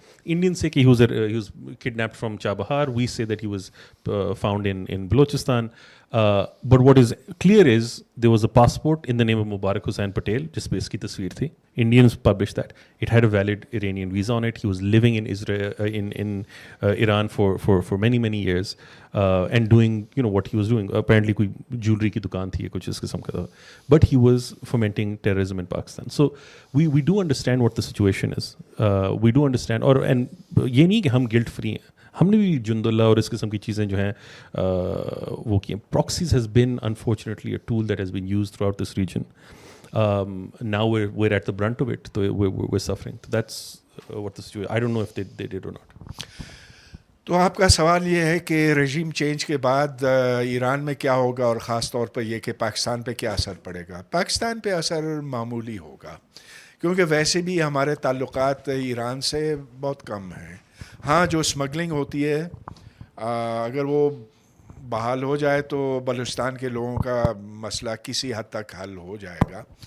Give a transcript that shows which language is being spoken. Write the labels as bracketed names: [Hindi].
[English] Indians say that he was kidnapped from Chabahar. We say that he was found in Balochistan. But what is clear is there was a passport in the name of Mubarak Hussain Patel, [Urdu] جس پہ اس کی تصویر تھی. [English] Indians published that. It had a valid Iranian visa on it. He was living in Israel, in Iran for many years, and doing what he was doing. [Urdu] Apparently کوئی jewelry کی دکان تھی, کچھ اس قسم کا تھا. [English] But he was fomenting terrorism in Pakistan. So we do understand what the situation is. We do understand, and [Urdu] یہ نہیں کہ ہم guilt free ہیں. ہم نے بھی جند اللہ اور اس قسم کی چیزیں جو ہیں وہ کی ہیں. [English] Proxies has been unfortunately a tool that has been used throughout this region. Now we're at the brunt of it, so we're suffering. So that's what the situation. I don't know if they did or not. [Urdu] تو آپ کا سوال یہ ہے کہ رژیم change کے بعد ایران میں کیا ہوگا, اور خاص طور پر یہ کہ پاکستان پہ کیا اثر پڑے گا. پاکستان پہ اثر معمولی ہوگا, کیونکہ ویسے بھی ہمارے تعلقات ایران سے بہت کم ہیں. ہاں, جو اسمگلنگ ہوتی ہے اگر وہ بحال ہو جائے تو بلوچستان کے لوگوں کا مسئلہ کسی حد تک حل ہو جائے گا.